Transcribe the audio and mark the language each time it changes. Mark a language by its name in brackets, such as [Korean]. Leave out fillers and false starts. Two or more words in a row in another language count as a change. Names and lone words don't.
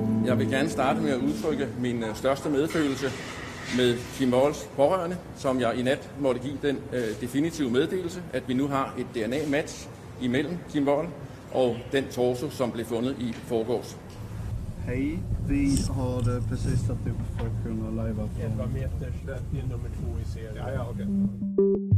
[Danish] Jeg vil gerne starte med at udtrykke min største medfølelse med Kim Walls pårørende, som jeg i nat måtte give den definitive meddelelse, at vi nu har et DNA-match imellem Kim Wall og den torso, som blev fundet i forgårs. [Swedish] Hej, vi har precis satt upp för att kunna lajva. 11 meters, det är nummer 2 i serien. Ja, okej.